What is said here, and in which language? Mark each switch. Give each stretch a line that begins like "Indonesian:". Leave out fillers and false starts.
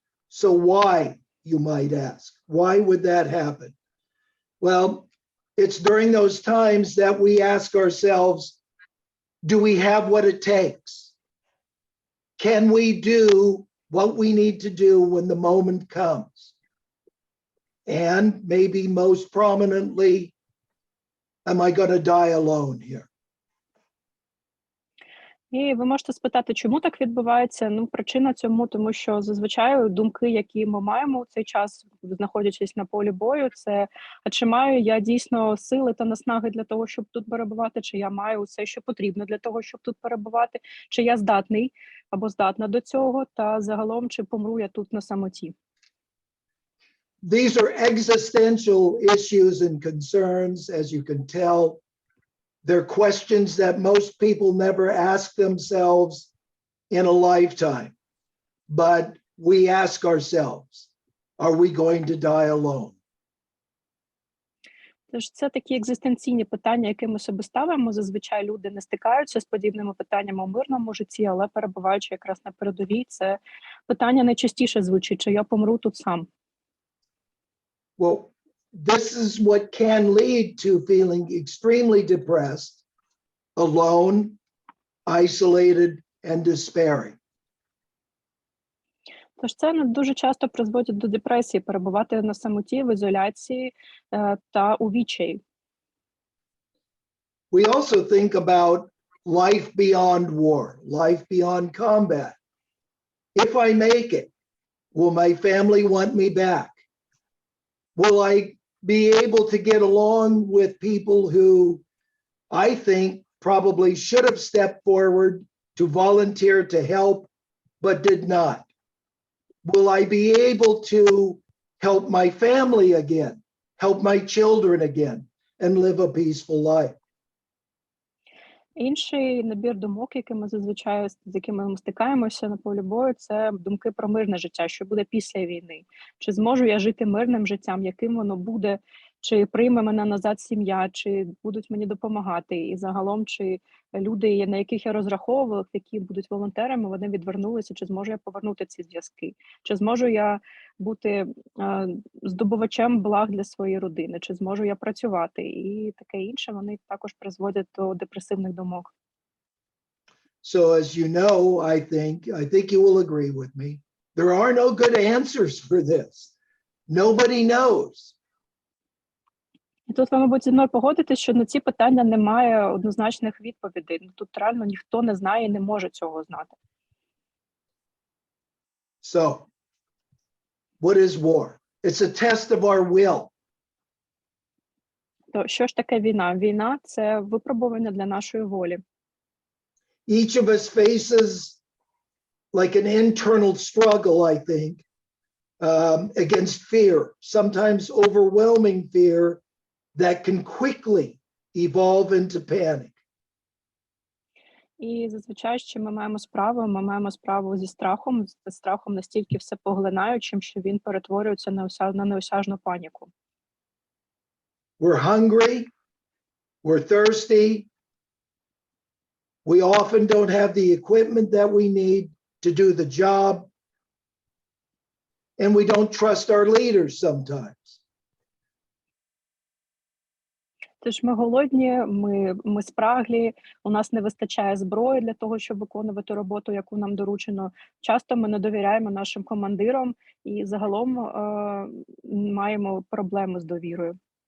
English: So why, you might ask? Why would that happen? Well, it's during those times that we ask ourselves, do we have what it takes? Can we do what we need to do when the moment comes? And maybe most prominently, am I going to die alone here?
Ukrainian: І ви можете спитати, чому так відбувається? Ну, причина цьому, тому що зазвичай думки, які ми маємо у цей час, знаходячись на полі бою, це а чи маю я дійсно сили та наснаги для того, щоб тут перебувати, чи я маю все, що потрібно для того, щоб тут перебувати, чи я здатний або здатна до цього, та загалом, чи помру я тут на самоті.
English: These are existential issues and concerns, as you can tell. They're questions that most people never ask themselves in a lifetime. But we ask ourselves, are we going to die alone?
Ukrainian: Тож це такі екзистенційні питання, які ми собі ставимо. Зазвичай люди не стикаються з подібними питаннями у мирному житті, але перебуваючи якраз на передовій, це питання найчастіше звучить, чи я помру тут сам.
English: Well, this is what can lead to feeling extremely depressed, alone, isolated, and despairing.
Ukrainian: Тож це дуже часто призводить до депресії, перебувати на самоті, в ізоляції та у відчаї.
English: We also think about life beyond war, life beyond combat. If I make it, will my family want me back? Will I be able to get along with people who I think probably should have stepped forward to volunteer to help, but did not? Will I be able to help my family again, help my children again, and live a peaceful life?
Ukrainian: Інший набір думок, з якими ми стикаємося на полі бою, це думки про мирне життя, що буде після війни. Чи зможу я жити мирним життям, яким воно буде, чи прийме мене назад сім'я, чи будуть мені допомагати. І загалом, чи люди, на яких я розраховувала, які будуть волонтерами, вони відвернулися, чи зможу я повернути ці зв'язки, чи зможу я бути здобувачем благ для своєї родини, чи зможу я працювати, і таке інше, вони також призводять до депресивних думок.
English: So as you know, I think you will agree with me, there are no good answers for this. Nobody knows.
Ukrainian: І тут ви, мабуть, зі мною погодитесь, що на ці питання немає однозначних відповідей. Тут реально ніхто не знає і не може цього знати.
English: So, what is war? It's a test of our will.
Ukrainian: То що ж таке війна? Війна – це випробування для нашої волі.
English: Each of us faces like an internal struggle, I think, against fear, sometimes overwhelming fear that can quickly evolve into panic.
Ukrainian: І зазвичай, що ми маємо справу зі страхом настільки всепоглинаючим, що він перетворюється на неосяжну паніку.
English: We're hungry, we're thirsty, we often don't have the equipment that we need to do the job, and we don't trust our leaders sometimes.
Ukrainian: Тож ми голодні, ми спраглі, у нас не вистачає зброї для того, щоб виконувати роботу, яку нам доручено. Часто ми не довіряємо нашим командирам і загалом маємо проблеми з довірою.